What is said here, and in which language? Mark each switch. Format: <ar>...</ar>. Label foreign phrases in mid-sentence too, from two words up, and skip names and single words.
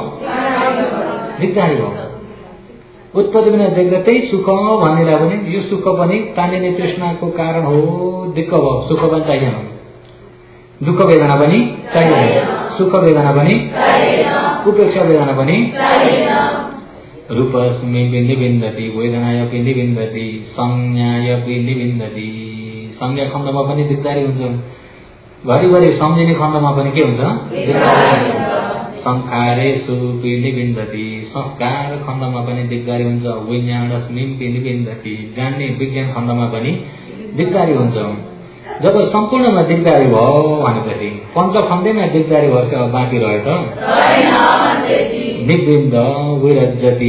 <ne>दिग्दारी भयो। उत्पत्ति बिना देख्दा त्यही सुख भन्नेलाई पनि यो सुख पनि तानिने तृष्णाको कारण हो, दिक्क भयो। सुख पनि चाहिएन, दुःख वेदना पनि चाहिएन, सुख वेदना पनि चाहिएन, उपेक्षा वेदना पनि चाहिएन।</ne> <pi>रूपस्मिन् निबिन्दति वेदनायपि निबिन्दति संज्ञायपि निबिन्दति।</pi> <ne>संज्ञा खण्डमा पनि दिग्दारी हुन्छ, घरिघरि सम्झिने खण्डमा पनि के हुन्छ? दिग्दारी हुन्छ।</ne> <pi>संस्कारेषुपि निबिन्दति</pi> <ne>संस्कार खण्डमा पनि दिग्दारी हुन्छ।</ne> <pi>विज्ञानस्मिन्पि निबिन्दति</pi> <ne>जान्ने विज्ञान खण्डमा पनि दिग्दारी हुन्छ। जब सम्पूर्णमा दिग्दारी भयो भनेपछि पञ्चखण्डेमा दिग्दारी भएपछि अब बाँकी रह्यो त</ne> <pi>निबिन्द विरज्यति।</pi>